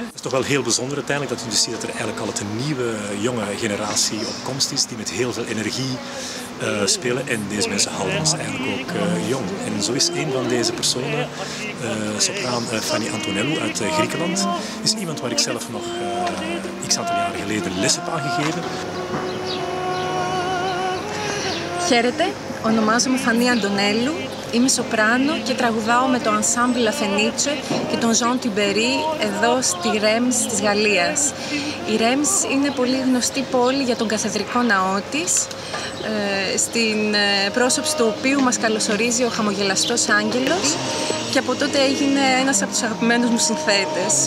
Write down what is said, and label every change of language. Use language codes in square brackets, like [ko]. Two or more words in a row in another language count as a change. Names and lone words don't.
[nl] Het is toch wel heel bijzonder uiteindelijk dat je dus ziet dat er eigenlijk altijd een nieuwe jonge generatie op komst is die met heel veel energie spelen. En deze mensen houden ons eigenlijk ook jong. En zo is een van deze personen, sopraan Fanny Antonelou uit Griekenland, is iemand waar ik zelf nog x aantal jaren geleden les heb aangegeven. [el] Χαίρετε, ονομάζομαι Φανή Αντωνέλου, είμαι σοπράνο και τραγουδάω με το Ensemble La Fenice και τον Jean Tubéry εδώ στη Reims της Γαλλίας. Η Reims είναι πολύ γνωστή πόλη για τον καθεδρικό ναό της, στην πρόσωψη του οποίου μας καλωσορίζει ο χαμογελαστός άγγελος και από τότε έγινε ένας από τους αγαπημένους μου συνθέτες.